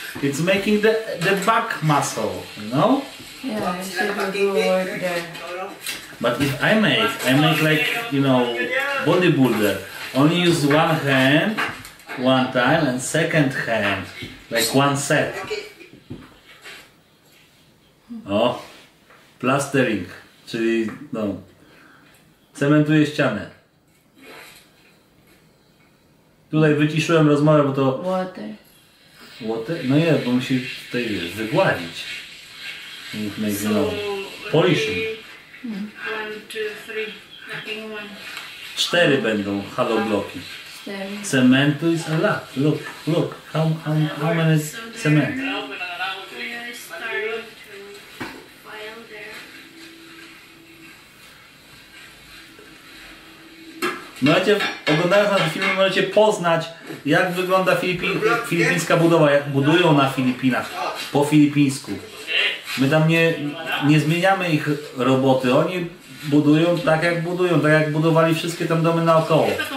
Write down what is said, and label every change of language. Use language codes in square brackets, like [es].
[en] It's making the back muscle, you know? Yeah, I should do work there. But if I make like, you know, bodybuilder. Only use one hand, one time, and second hand, like one set. [pl] O, plastering, czyli no, cementuję ścianę. Tutaj wyciszyłem rozmowę, bo to... [en] Water. [pl] No nie, bo musi tutaj, wiesz, wygładzić. [en] No, polishing. 1, 2, 3. Nothing one. [pl] 4 będą halobloki. [en] There. Cementu is a lot. Look. How many cement? We are starting to file there. [pl] Możecie, oglądając nasze filmy, możecie poznać, jak wygląda filipińska budowa, jak budują na Filipinach, po filipińsku. My tam nie zmieniamy ich roboty, oni budują tak jak budowali wszystkie tam domy naokoło.